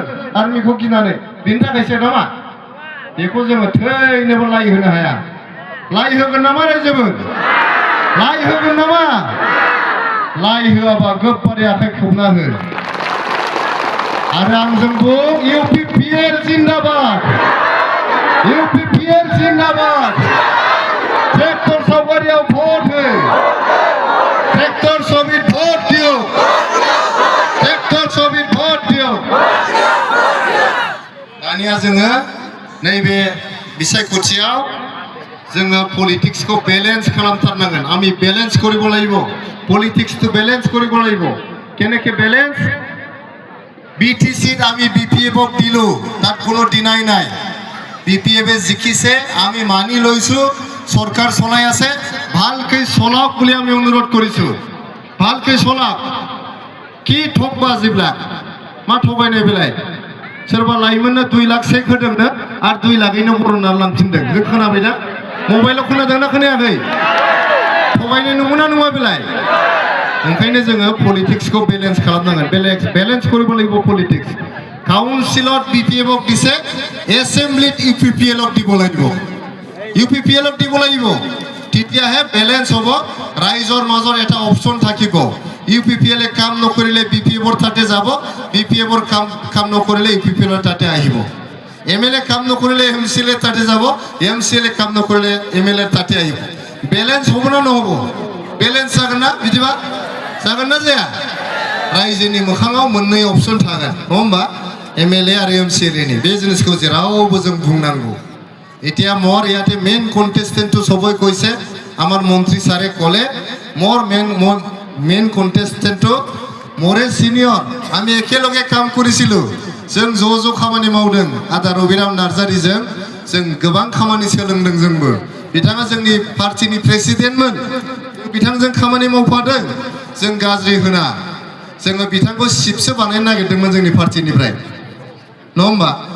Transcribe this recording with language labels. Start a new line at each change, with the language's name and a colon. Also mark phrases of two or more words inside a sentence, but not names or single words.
Bodo: आर्मिखौ गिनानै बिनि थाखायसो नामा बेखौ जोङो थैनोबो लाइ होनो हाया लाइ होगोन नामा रायजोफोर लाइ होगोन नामा लाइ होआबा गोबारै आखाइ खबना हो आरो आंजों बुं इउपिपिएल जिन्दाबाद इउपिपिएल जिन्दाबाद ट्रेक्टर सावगारियाव भट हो
Assamese: ট্ৰেক্টৰ ছবিত ভোট দিয়ো ট্ৰেক্টৰ ছবিত ভোট দিয়ো
Bodo: दानिया जोङो नैबे बिसायख'थियाव जोङो पलिटिक्सखौ बेलेन्स खालामथारनांगोन
Assamese: আমি বেলেন্স কৰিব লাগিব
Bodo: पलिटिक्सखौ
Assamese: বেলেন্স কৰিব লাগিব
Bodo: केनेके बेलेन्स
Assamese: বিটিসিত আমি বিপিএফক দিলো তাত কোনো ডিনাই নাই বিপিএফে জিকিছে আমি মানি লৈছো সরকার চলাই আছে ভালকৈ চলাওক বুলি আমি অনুৰোধ কৰিছো ভালকৈ চলাওক কি ঠকবাজিবিলাক
Bodo: मा थगायनाय बेलाय सोरबा लाइमोननो 2 लाख चेक होदोंनो आरो 2 लाखैनो बर'ना लांफिनदों जों खोनाबाय दा मबाइलाव खोनादोंना खोनायाखै थगायनाय नंगौना नङा बेलाय ओंखायनो जोङो पलिटिक्सखौ बेलेन्स खालामनांगोन
Assamese: বেলেন্স কৰিব লাগিব পলিটিক্স কাউন্সিলত বিপিএফক দিছে এছেম্বলিত ইউপিপিএলক দিব লাগিব ইউপিপিএলক দিব লাগিব তেতিয়াহে বেলেন্স হ'ব ৰাইজৰ মাজৰ এটা অপচন থাকিব ইউপিপিএল এ কাম নকৰিলে বিপিএফৰ তাতে যাব বিপিএফৰ কাম নকৰিলে ইউপিপিএলৰ তাতে আহিব এমএলএ কাম নকৰিলে এমসিএল এর তাতে যাব এমসিএল এ কাম নকৰিলে এমএলএ এর তাতে আহিব বেলেন্স হ'ব না নহব
Bodo: बेलेन्स जागोन ना बिदिबा जागोन ना जाया रायजोनि मोखाङाव मोननै अपसन थागोन नङा होमबा एमएलए आरो एमसिएलए नि बे जिनिसखौ जेरावबो जों बुंनांगौ
Assamese: এতিয়া মোৰ ইয়াতে মেইন কন্টেস্টেন্টটো সবই কৈছে আমাৰ মন্ত্ৰী ছাৰে ক'লে মোৰ মেইন কন্টেস্টেন্টটো মোৰে সিনিয়ৰ আমি একেলগে কাম কৰিছিলো
Bodo: जों ज' खामानि मावदों आदा रबिराम नार्जारिजों जों गोबां खामानि सोलोंदों जोंबो बिथाङा जोंनि पार्टीनि प्रेसिडेन्टमोन बिथांजों खामानि मावफादों जों गाज्रि होना जोङो बिथांखौ सिपसो बानायनो नागिरदोंमोन जोंनि पार्टीनिफ्राय नङा होमबा